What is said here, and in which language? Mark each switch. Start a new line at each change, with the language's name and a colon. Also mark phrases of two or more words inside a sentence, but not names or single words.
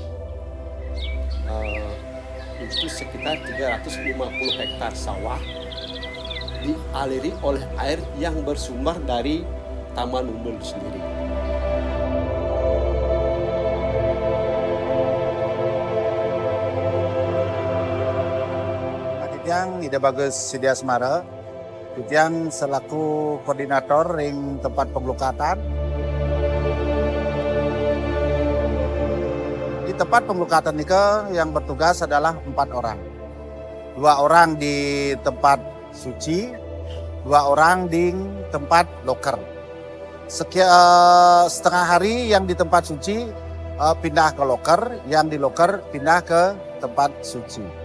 Indonesian: Itu sekitar 350 hektar sawah dialiri oleh air yang bersumber dari Taman Umbul sendiri. Yang Ida Bagus Sidia Semara, Kutian selaku koordinator ring tempat pengelukatan. Di tempat pengelukatan ini yang bertugas adalah 4 orang. 2 orang di tempat suci, 2 orang di tempat loker. Setengah hari yang di tempat suci pindah ke loker, yang di loker pindah ke tempat suci.